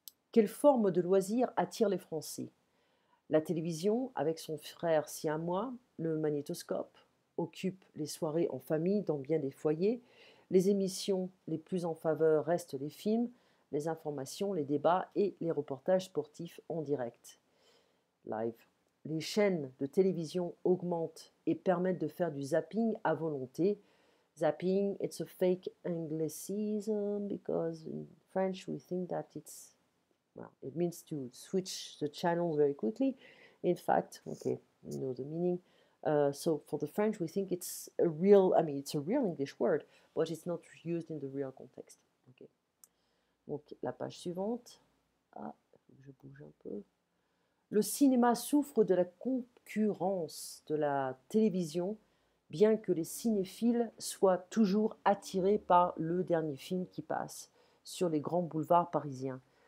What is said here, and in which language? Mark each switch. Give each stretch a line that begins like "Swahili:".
French: Quelle forme de loisir attire les Français? La télévision, avec son frère siamois, le magnétoscope, occupe les soirées en famille dans bien des foyers. Les émissions les plus en faveur restent les films, les informations, les débats et les reportages sportifs en direct. Live. Les chaînes de télévision augmentent et permettent de faire du zapping à volonté.
English: Zapping, it's a fake Anglicism because in French we think that it means to switch the channels very quickly. In fact, okay, you know the meaning. So for the French, we think it's a real English word, but it's not used in the real context.
French: Okay. Donc, la page suivante. Ah, il faut que je bouge un peu. Le cinéma souffre de la concurrence de la télévision, bien que les cinéphiles soient toujours attirés par le dernier film qui passe sur les grands boulevards parisiens.